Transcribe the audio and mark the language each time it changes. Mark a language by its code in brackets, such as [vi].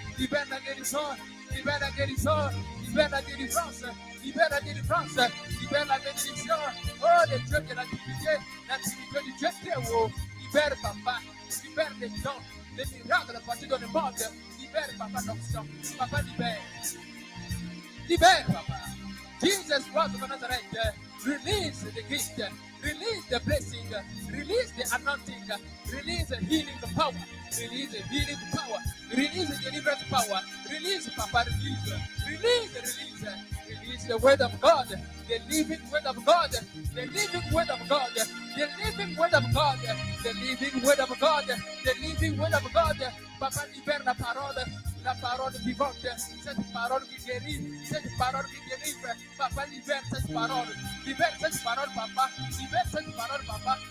[fr] Libère la guérison, libère la guérison, libère la délivrance, libère la délivrance, libère la bénédiction. Oh, le Dieu de l'activité du Dieu très haut. Libère, papa, libère les dons, les miracles partout dans le monde. Libère, papa, l'onction. Papa, libère. Libère, papa. [en] Jesus Christ of Nazareth, release the gift, release the blessing, release the anointing, release the healing power, release the healing power, release the deliverance power, release, papa, release the word of God, the living word of God, the living word of God, the living word of God, the living word of God, the living word of God. [fr] Papa, libère la parole vivante, cette parole qui guérit, cette parole qui délivre. Papa, libère cette parole, papa, libère cette parole, papa.